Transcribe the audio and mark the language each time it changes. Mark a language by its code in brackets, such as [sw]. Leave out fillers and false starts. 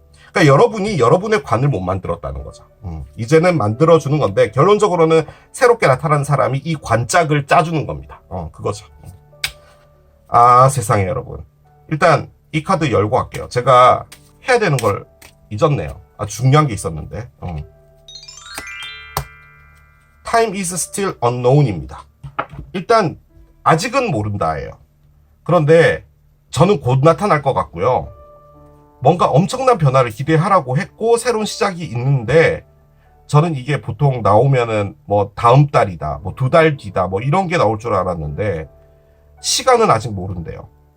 [ko] 그러니까 여러분이 여러분의 관을 못 만들었다는 거죠. 이제는 만들어주는 건데, 결론적으로는 새롭게 나타난 사람이 이 관짝을 짜주는 겁니다. 그거죠. 아, 세상에 여러분. 일단 이 카드 열고 갈게요. 제가 해야 되는 걸 잊었네요. 아, 중요한 게 있었는데. [en] Time is still unknown입니다. [ko] 일단 아직은 모른다예요. 그런데 저는 곧 나타날 것 같고요. 뭔가 엄청난 변화를 기대하라고 했고 새로운 시작이 있는데, 저는 이게 보통 나오면은 뭐 다음 달이다, 뭐 2달 뒤다, 뭐 이런 게 나올 줄 알았는데 시간은 아직 모른대요.